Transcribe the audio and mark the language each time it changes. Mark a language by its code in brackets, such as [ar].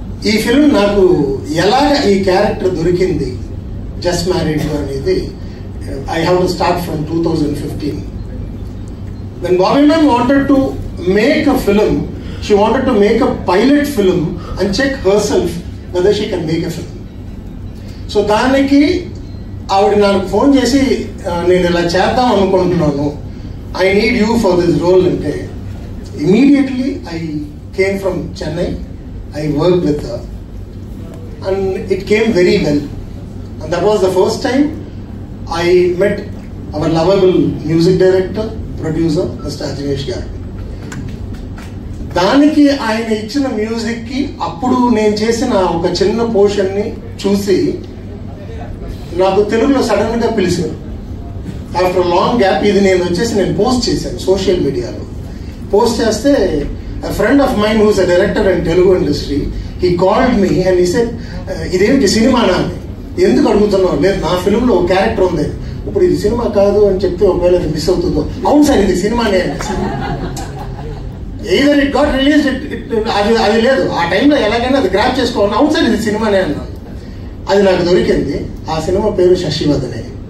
[te] ఈ ఫిల్మ్ నాకు ఎలాగ ఈ క్యారెక్టర్ దొరికింది జస్ట్ మ్యారీడ్ అనేది, [en] I have to start from 2015. When Bobby Ma'am wanted to make a film, she wanted to make a pilot film and check herself whether she can make a film. So [te] దానికి ఆవిడ నాకు phone చేసి నేను ఇలా చేద్దాం అనుకుంటున్నాను, [en] I need you for this role అంటే immediately I came from Chennai, I worked with her and it came very well, and that was the first time I met our lovable music director, producer, Mr. Ajneesh garu. [te] దానికి ఆయన ఇచ్చిన music కి అప్పుడు నేను చేసిన ఒక చిన్న portion ని చూసి నాకు తెలుగులో సడన్ గా పిలిచారు. ఆఫ్టర్ లాంగ్ గ్యాప్ ఇది నేను పోస్ట్ చేశాను సోషల్ మీడియాలో. పోస్ట్ చేస్తే [en] a friend of mine who's a director in Telugu industry, he called me and he said, [te] ఇదేంటి సినిమానా అని. ఎందుకు అడుగుతున్నావు? లేదు, నా ఫిల్మ్ లో ఒక క్యారెక్టర్ ఉంది, ఇప్పుడు ఇది సినిమా కాదు అని చెప్తే ఒకవేళ అది మిస్ అవుతుందో. అవును సార్, ఇది సినిమానే. [en] either it got released, [te] అది లేదు, ఆ టైంలో ఎలాగైనా అది గ్రాప్ చేసుకోవాలి. అవును సార్, ఇది సినిమానే అన్నాను. అది నాకు దొరికింది. ఆ సినిమా పేరు శశివదనే.